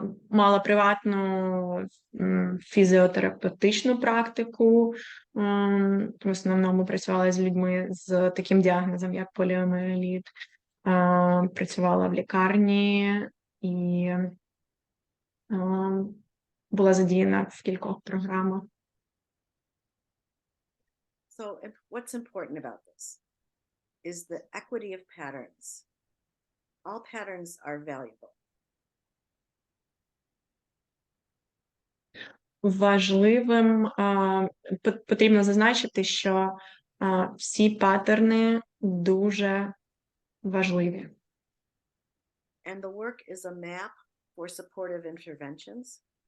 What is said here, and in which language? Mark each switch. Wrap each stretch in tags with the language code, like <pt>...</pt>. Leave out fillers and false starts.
<uk>Мала приватну фізіотерапевтичну практику. В основному працювала з людьми з таким діагнозом, як поліомієліт. Працювала в лікарні і була задіяна в кількох програмах.</uk> <en>So what's important about this is the equity of patterns. All patterns are valuable.</en> <uk>Важливим потрібно зазначити, що всі паттерни дуже важливі.</uk> <en>And the work is a map for supportive interventions.</en>